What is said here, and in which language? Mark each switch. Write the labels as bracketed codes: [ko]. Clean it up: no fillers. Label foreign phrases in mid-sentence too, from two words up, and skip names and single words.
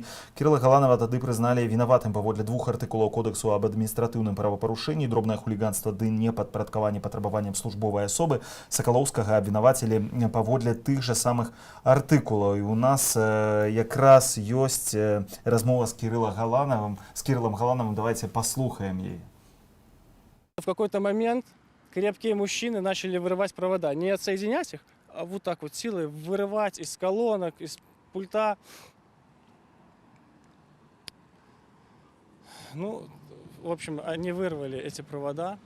[be] Кірыла Галанава тады прызналі вінаватым паводле 2 артыкулаў Кодексу аб адміністратыўным правапарушэнні, дробнае хуліганства ды непадпарадкаванне патрабаванням службовай асобы. Сакалоўскага абвінавацілі паводле тых жа самых артыкулаў. І у нас якраз ёсць размова з Кірылам Галанавым. [ru] Давайте послухаем ей. В какой-то момент крепкие мужчины начали вырывать провода. Не отсоединять их, а вот так вот силой вырывать из колонок, из пульта. Ну, в общем, они вырвали эти провода.